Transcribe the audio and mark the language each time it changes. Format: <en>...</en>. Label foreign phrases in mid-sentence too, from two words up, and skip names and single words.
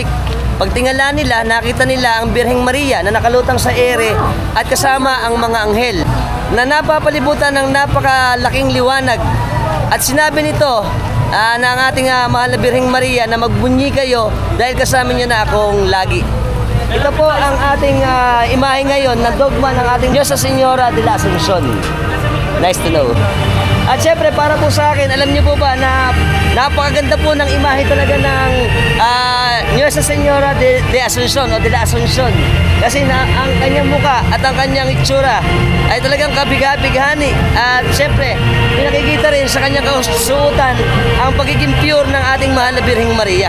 <tl>Pagtingala nila, nakita nila ang Birheng Maria na nakalutang sa ere at kasama ang mga anghel na napapalibutan ng napakalaking liwanag. At sinabi nito na ang ating mahal na Birheng Maria na magbunyi kayo dahil kasama niyo na akong lagi. Ito po ang ating imahe ngayon na dogma ng ating Diyos sa Señora de la Asuncion.</tl> <en>Nice to know.</en> <tl>At syempre, para po sa akin, alam niyo po ba na napakaganda po ng imahe talaga ng Nuestra Señora de Asuncion o de la Asuncion. Kasi ang kanyang muka at ang kanyang itsura ay talagang kabighani. At syempre, pinakikita rin sa kanyang kasuotan ang pagiging pure ng ating mahal na Birheng Maria.</tl>